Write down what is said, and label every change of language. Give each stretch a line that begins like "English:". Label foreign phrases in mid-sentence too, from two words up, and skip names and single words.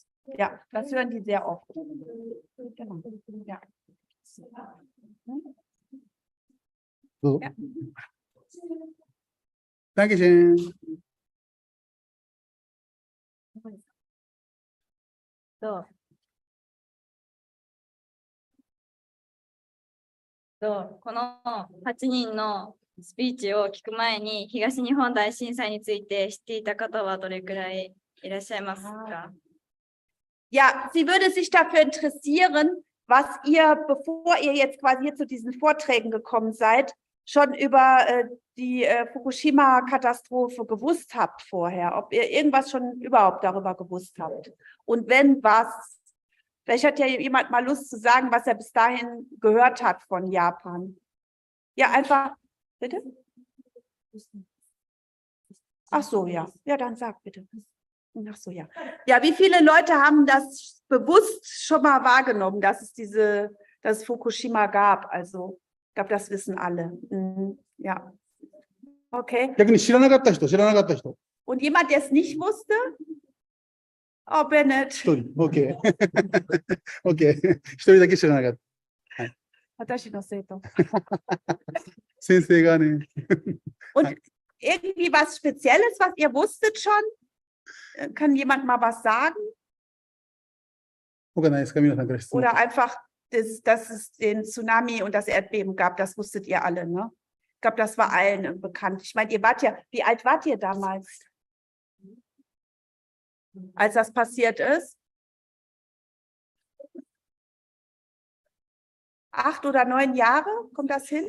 German: Ja, das hören die sehr oft. Genau. Ja. So. Ja. Dankeschön. So.
Japanese: この8人のスピーチを聞く前に東日本大震災について知っていた方はどれくらいいらっしゃいますか？
German: Ja, sie würde sich dafür interessieren, was ihr, bevor ihr jetzt quasi hier zu diesen Vorträgen gekommen seid, schon über die Fukushima-Katastrophe gewusst habt vorher, ob ihr irgendwas schon überhaupt darüber gewusst habt. Und wenn, was? Vielleicht hat ja jemand mal Lust zu sagen, was er bis dahin gehört hat von Japan. Ja, einfach Bitte? Ach so, ja. Ja, dann sag bitte. Ach so, ja. Ja, wie viele Leute haben das bewusst schon mal wahrgenommen, dass es Fukushima gab? Also, ich glaube, das wissen alle. Ja. Okay.
Japanese: 逆に知らなかった人。
German: Und jemand, der es nicht wusste? Oh, Bennett.
Japanese: 一人。OK。OK。一人だけ知らなかった。はい。私の生徒。先生がね。
German: Und irgendwie was Spezielles, was ihr wusstet schon? Kann jemand mal was sagen?
Japanese: 他ないですか皆さんから質問。
German: Oder einfach, dass es den Tsunami und das Erdbeben gab, das wusstet ihr alle, ne? Ich glaube, das war allen bekannt. Ich meine, wie alt wart ihr damals, als das passiert ist? 8 oder 9 Jahre? Kommt das hin?